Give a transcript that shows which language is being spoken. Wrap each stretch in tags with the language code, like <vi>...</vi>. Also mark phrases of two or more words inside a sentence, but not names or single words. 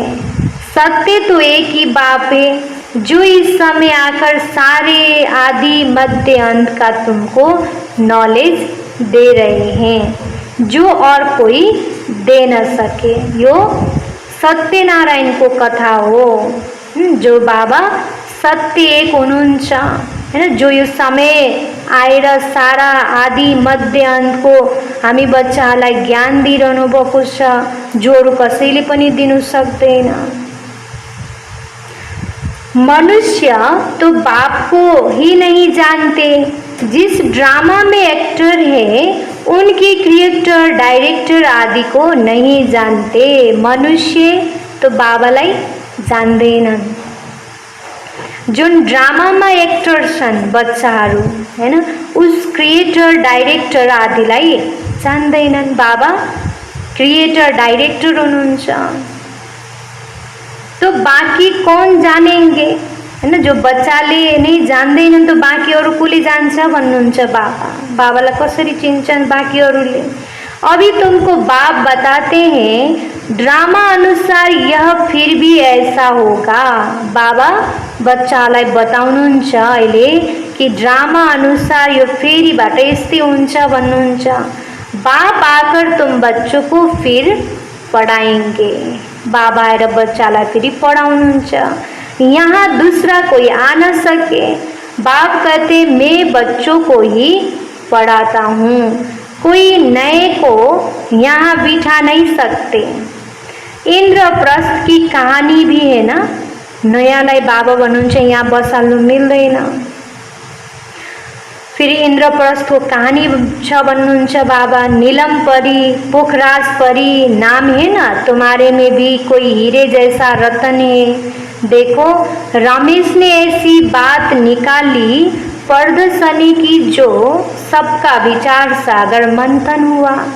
<hi>सत्य तो एक ही बाप है जो इस समय आकर सारे आदि मध्य अंत का तुमको नॉलेज दे रहे हैं, जो और कोई दे न सके।</hi> <ne>यो सत्य नारायण को कथा हो। जो बाबा सत्य एक हुनुहुन्छ हैन। जो यो समय आएर सारा आदि मध्य अंत को हामी बच्चालाई ज्ञान दिइरहनु भएको छ, जो अरू कसैले पनि दिनु सक्दैन।</ne> <hi>मनुष्य तो बाप को ही नहीं जानते। जिस ड्रामा में एक्टर है उनके</hi> <en>creator, director</en> <hi>आदि को नहीं जानते।</hi> <ne>मनुष्य तो बाबालाई जान्दैनन्। जुन ड्रामामा एक्टर छन् बच्चाहरू हैन, उस</ne> <en>creator director</en> <ne>आदिलाई जान्दैनन्। बाबा</ne> <en>creator director</en> <ne>हुनुहुन्छ,</ne> <hi>तो बाँकी कौन जानेंगे</hi> <ne>हैन, जो बच्चाले नै जान्दैनन् त बाँकी अरू कसले जान्छ भन्नुहुन्छ बाबा। बाबालाई कसरी चिन्छन् बाँकीहरूले?</ne> <hi>अभी तुमको बाप बताते हैं ड्रामा अनुसार यह फिर भी ऐसा होगा।</hi> <ne>बाबा बच्चालाई बताउनुहुन्छ अहिले कि ड्रामा अनुसार यो फेरिबाट यस्तै हुन्छ भन्नुहुन्छ।</ne> <hi>बाप आकर तुम बच्चों को फिर पढ़ाएंगे।</hi> <ne>बाबा आएर बच्चालाई फेरि पढ़ाउनुहुन्छ।</ne> <hi>यहाँ दूसरा कोई आ न सके। बाप कहते मैं बच्चों को ही पढ़ाता हूँ, कोई नए को यहाँ बिठा नहीं सकते। इंद्रप्रस्थ की कहानी भी है ना,</hi> <ne>नयाँलाई बाबा भन्नुहुन्छ यहाँ बसाल्नु मिल्दैन। फिर इंद्रप्रस्थ को कहानी छ भन्नुहुन्छ बाबा।</ne> <hi>नीलम परी, पोखराज परी नाम है ना, तुम्हारे में भी कोई हीरे जैसा रतन है। देखो रमेश ने ऐसी बात निकाली प्रदर्शनी की जो सबका विचार सागर मंथन हुआ।</hi>